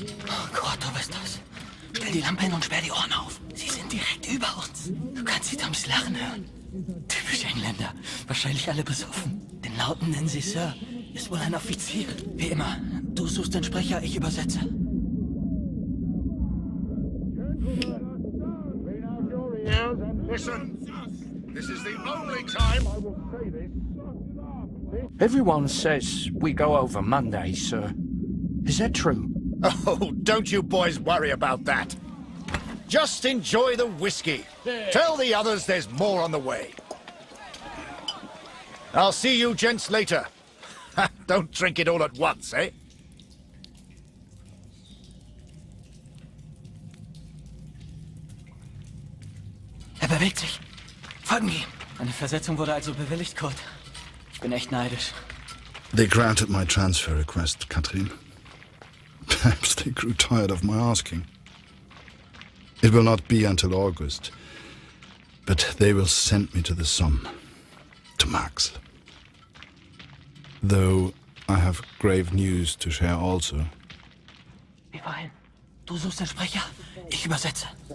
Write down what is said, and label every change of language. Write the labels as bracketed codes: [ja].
[de] Oh Gott, du bist das. Stell die Lampe hin und sperr die Ohren auf. Sie sind direkt über uns. Du kannst die Toms lachen hören. Typisch Engländer. Wahrscheinlich alle besoffen. Den Lauten nennen sie Sir. Ist wohl ein Offizier. Wie immer. Du suchst den Sprecher, ich übersetze. [en] Listen, this is the only time I will say this. Everyone says we go over Monday, sir. Is that true? Oh, don't you boys worry about that. Just enjoy the whiskey. Tell the others there's more on the way. I'll see you gents later. Don't drink it all at once, eh? [de] Er bewegt sich. Folgen ihm. Eine Versetzung wurde also bewilligt, Kurt. Ich bin echt neidisch. [en] They granted my transfer request, Katrin. Perhaps they grew tired of my asking. It will not be until August, but they will send me to the Somme, to Max. Though I have grave news to share also. [de] Wie vorhin. Du suchst den Sprecher, ich übersetze.